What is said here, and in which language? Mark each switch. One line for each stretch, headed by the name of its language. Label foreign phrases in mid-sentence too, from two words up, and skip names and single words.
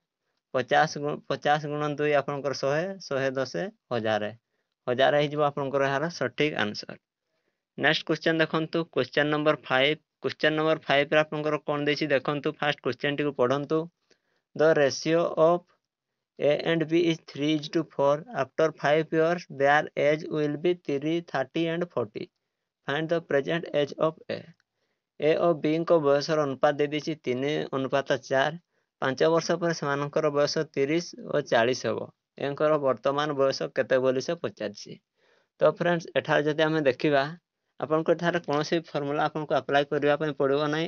Odia: 50 ଗୁଣ 2 ଆପଣଙ୍କର 100, 110, 1000 ହେଇଯିବ ଆପଣଙ୍କର ଏହାର ସଠିକ୍ ଆନ୍ସର।
English: next question ଦେଖନ୍ତୁ, question number 5. question number
Odia: 5ରେ ଆପଣଙ୍କର କ'ଣ ଦେଇଛି ଦେଖନ୍ତୁ। ଫାର୍ଷ୍ଟ କ୍ୱେଶ୍ଚନଟିକୁ ପଢ଼ନ୍ତୁ।
English: the ratio of A and B is 3:4. After 5 years, their age will be 30, 30 and 40. Find the present age of A.
Odia: A ଓ Bଙ୍କ ବୟସର ଅନୁପାତ ଦେଇଦେଇଛି 3:4। 5 ବର୍ଷ ପରେ ସେମାନଙ୍କର ବୟସ 30 ଓ 40 ହେବ। ଏଙ୍କର ବର୍ତ୍ତମାନ ବୟସ କେତେ ବୋଲି ସେ ପଚାରିଛି। ତ ଫ୍ରେଣ୍ଡସ୍ ଏଠାରେ ଯଦି ଆମେ ଦେଖିବା, ଆପଣଙ୍କୁ ଏଠାରେ କୌଣସି ଫର୍ମୁଲା ଆପଣଙ୍କୁ ଆପ୍ଲାଏ କରିବା ପାଇଁ ପଡ଼ିବ ନାହିଁ।